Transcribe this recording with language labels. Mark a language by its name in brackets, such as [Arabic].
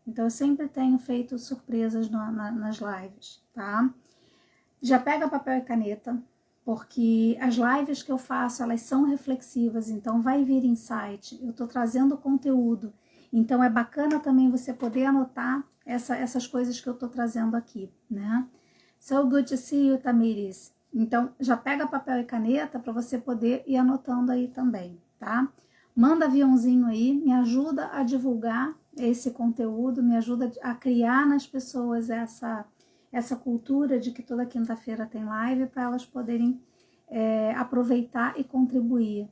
[Portuguese] Então eu sempre tenho feito surpresas nas lives, tá? Já pega papel e caneta, porque as lives que eu faço, elas são reflexivas, então vai vir insight, eu tô trazendo conteúdo. Então é bacana também você poder anotar essas coisas que eu tô trazendo aqui, né? [English] So good to see you, Tamires. [Portuguese] Então já pega papel e caneta para você poder ir anotando aí também, tá? Manda aviãozinho aí, me ajuda a divulgar esse conteúdo, me ajuda a criar nas pessoas essa cultura de que toda quinta-feira tem live para elas poderem aproveitar e contribuir.